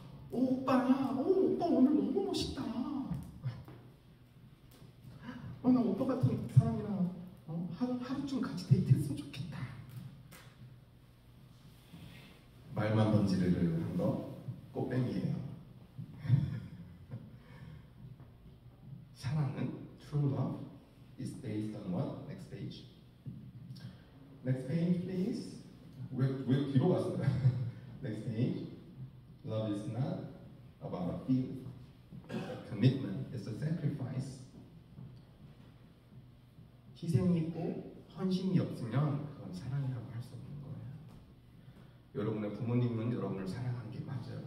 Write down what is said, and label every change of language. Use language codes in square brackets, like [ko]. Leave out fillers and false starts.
[ko] 오빠 오늘 너무 멋있다. 나 오빠 같은 사람이랑 하루 좀 같이 데이트했으면 좋겠다. 말만 던지르르 한 거 꽃뱀이에요. 사랑은 [en] true love is based on what? Next page. Next page, please. [ko] 왜 뒤로 갔어요? [en] Next page. Love is not about a feeling. A commitment is a sacrifice. [ko] 희생이 있고 헌신이 없으면 그건 사랑이라고 할 수 없는 거예요. 여러분의 부모님은 여러분을 사랑하는 게 맞아요.